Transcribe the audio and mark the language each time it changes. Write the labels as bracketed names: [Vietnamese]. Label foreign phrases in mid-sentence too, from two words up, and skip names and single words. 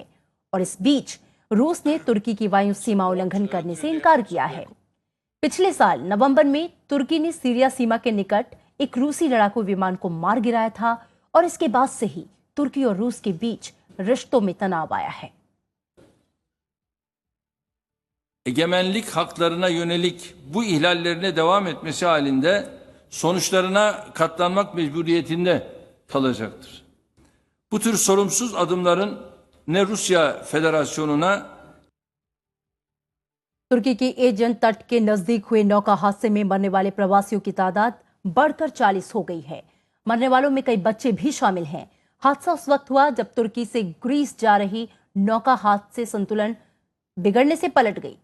[Hindi] और इस बीच रूस ने तुर्की की वायु सीमा उल्लंघन करने से इनकार किया है। पिछले साल नवंबर में तुर्की ने सीरिया सीमा के निकट एक रूसी लड़ाकू विमान को मार गिराया था और इसके बाद से ही तुर्की और रूस के बीच रिश्तों में तनाव आया है। [Turkish] Egemenlik haklarına yönelik bu ihlallerine devam etmesi halinde sonuçlarına katlanmak mecburiyetinde kalacaktır. Bu tür sorumsuz adımların ne Rusya Federasyonu'na [Hindi] तुर्की के एजेंट तट के नजदीक हुए नौका हादसे में मरने वाले प्रवासियों की तादाद बढ़कर 40 हो गई है। मरने वालों में कई बच्चे भी शामिल हैं। हादसा उस वक्त हुआ जब तुर्की से ग्रीस जा रही नौका हादसे संतुलन बिगड़ने से पलट गई।